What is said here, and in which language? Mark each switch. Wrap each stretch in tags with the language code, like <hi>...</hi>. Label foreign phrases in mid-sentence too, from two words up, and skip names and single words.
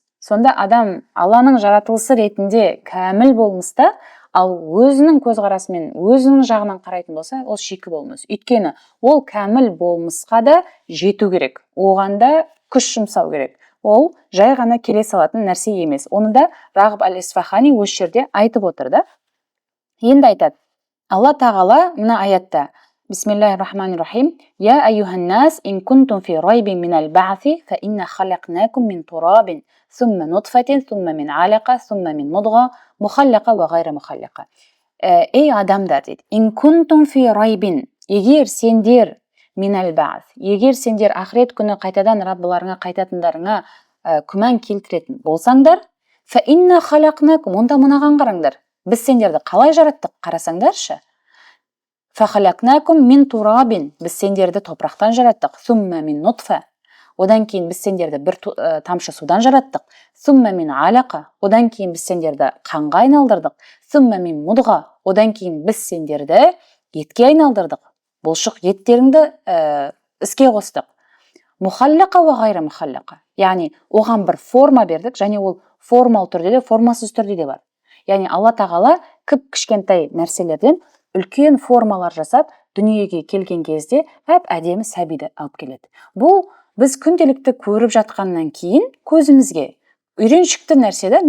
<kk>Сонда адам Алланың жаратылысы ретінде кәміл болмыста, ал өзінің көзқарасымен, өзінің жағынан қарайтын болса, ол шикі болмыс. Өйткені ол кәміл болмысқа да жету керек. Оған да күш жұмсау керек. Ол жай ғана келе салатын нәрсе емес. Оны да Рағып әл-Исфахани осы жерде айтып отыр да. Енді айтады. Алла тағала мына аятта:</kk> <ar>بسم الله الرحمن الرحيم. يا أيها الناس إن كنتم في ريب من البعث فإنا خلقناكم من تراب ثم من نطفة ثم من علقة ثم من مضغة مخلقة وغير مخلقة.</ar> <kk>Ей адамдар дейді.</kk> <ar>إن كنتم في ريب.</ar> <kk>Егер сендер</kk> <ar>من البعث.</ar> <kk>Егер сендер ақырет күні қайтадан Раббыларыңа қайтатындарыңа күмән келтіретін болсаңдар,</kk> <ar>فإنا خلقناكم.</ar> <kk>Онда мынаған қараңдар. Біз сендерді қалай жараттық? Қарасаңдаршы.</kk> <ar>فخلقناكم من تراب.</ar> <kk>Біз сендерді топырақтан жараттық.</kk> <ar>ثم من نطفة.</ar> <kk>Одан кейін біз сендерді бір тамшы судан жараттық.</kk> <ar>ثم من علقة.</ar> <kk>Одан кейін біз сендерді қанға айналдырдық.</kk> <ar>ثم من مضغة.</ar> <kk>Одан кейін біз сендерді етке айналдырдық. Бұлшық еттеріңді іске қостық.</kk> <ar>مخلقة وغير مخلقة.</ar> <kk>Яғни оған бір форма бердік, және ол формал түрде де, формасыз түрде де бар. Яғни Алла тағала кішкентай нәрселерден үлкен формалар жасап, дүниеге келген кезде әдемі сәбиді алып келеді. Бұл біз күнделікті көріп жатқаннан кейін көзімізге үйреншікті нәрсе да.</kk>